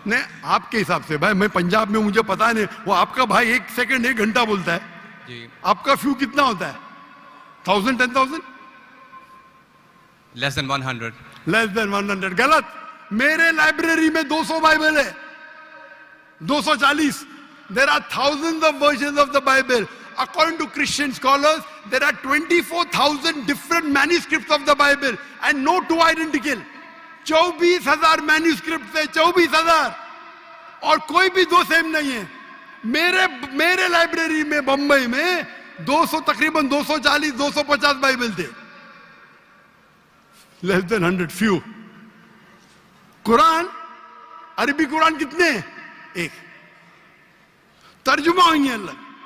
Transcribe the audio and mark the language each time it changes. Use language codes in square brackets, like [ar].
[hi] नहीं, आपके हिसाब से भाई, मैं पंजाब में, मुझे पता नहीं। वो आपका भाई 1 सेकंड 1 घंटा बोलता है जी। आपका फ्यू कितना होता है? 1000, 10,000? [en] Less than 100। Less than 100 [hi] गलत। मेरे लाइब्रेरी में 200 बाइबल है, 240। [en] There are thousands of versions of the Bible. According to Christian scholars, there are 24,000 different manuscripts of the Bible and no two identical. [hi] 24,000 manuscript है, 24,000, और कोई भी 2 सेम नहीं है। मेरे लाइब्रेरी में बंबई में 200, तकरीबन 240, 250 बाइबल थे। [en] Less than 100, few. [hi] कुरान, अरबी कुरान कितने? 1। तर्जुमा होंगे अलग।